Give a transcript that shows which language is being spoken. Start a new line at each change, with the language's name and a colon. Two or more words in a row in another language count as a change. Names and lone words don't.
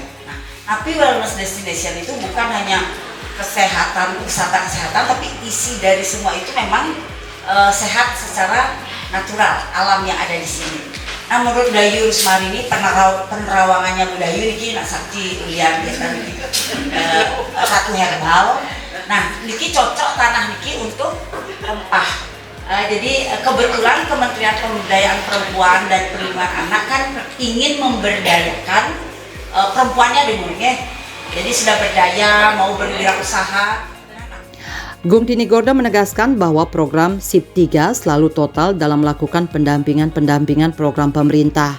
Indonesian: Nah, tapi
English: Wellness Destination
Indonesian: itu bukan hanya kesehatan, wisata kesehatan, tapi isi dari semua itu memang sehat secara natural, alam yang ada di sini. Nah, menurut Dayu Rusmarini, penerawangannya Budayu ini nak sakti lihat satu herbal. Nah, niki cocok tanah niki untuk rempah. Jadi kebetulan Kementerian Pemberdayaan Perempuan dan Perlindungan Anak kan ingin memberdayakan perempuannya di Murge. Jadi sudah berdaya, mau berwirausaha. Gongtini Gorde menegaskan bahwa program SIP 3 selalu total dalam melakukan pendampingan program pemerintah.